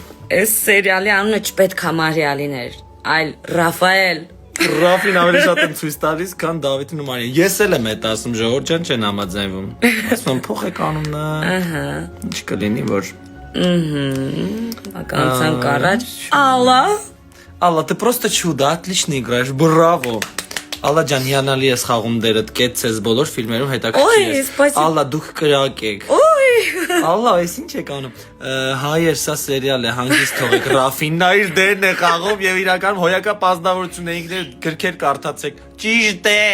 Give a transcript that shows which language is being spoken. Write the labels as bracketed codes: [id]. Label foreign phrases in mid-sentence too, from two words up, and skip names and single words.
[hy] Այս սերիալի անունը չպետք է Մարիալին էր, այլ Ռաֆայել։ Ռաֆին ավելի շատ եմ ցույց տալիս, քան Դավիթին ու Մարիան։ Ես էլ եմ այդ ասում, ժողովուրդ ջան չեն համաձայնվում։ Ասում եմ փոխեք անունը։ Ահա։ Ինչ կլինի, որ Ականցանք առաջ։ Алла, [ru] ты просто чудо, отлично играешь, браво։ [hy] Алла ջան, հիանալի ես խաղում դերդ, կեցես բոլոր ֆիլմերում հետաքրքիր ես։ Алла, դուք կրակ եք։ Алла, այս ինչ եք անում։ Հայեր, սա սերիալ է, հանգիստ թողեք, Ռաֆին նա իր դերն է խաղում եւ իրական հոյակապ ազնվորություն է, ինքներ գրքեր կարդացեք։ Ճիշտ է։